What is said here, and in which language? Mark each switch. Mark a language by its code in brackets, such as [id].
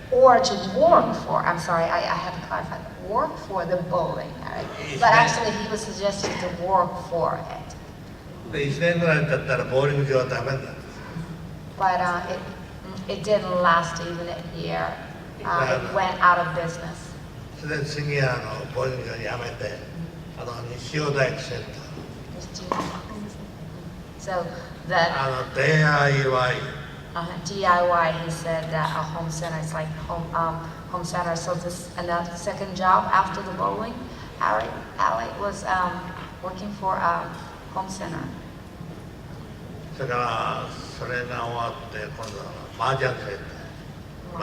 [en] or to work for, I'm sorry, I have to clarify, work for the bowling alley. But actually he was suggested to work for it. [ja] で、1年ぐらい経ったらボーリング場はダメになった。 [en] But it didn't last even a year. It went out of business. [ja] それで次はボーリング場やめて、西尾大工センター。 [en] So that [ja] DIY。 [en] DIY, he said that a home center is like home center. So this another second job after the bowling alley was working for a home center. [ja] それからそれが終わって今度は麻雀センター。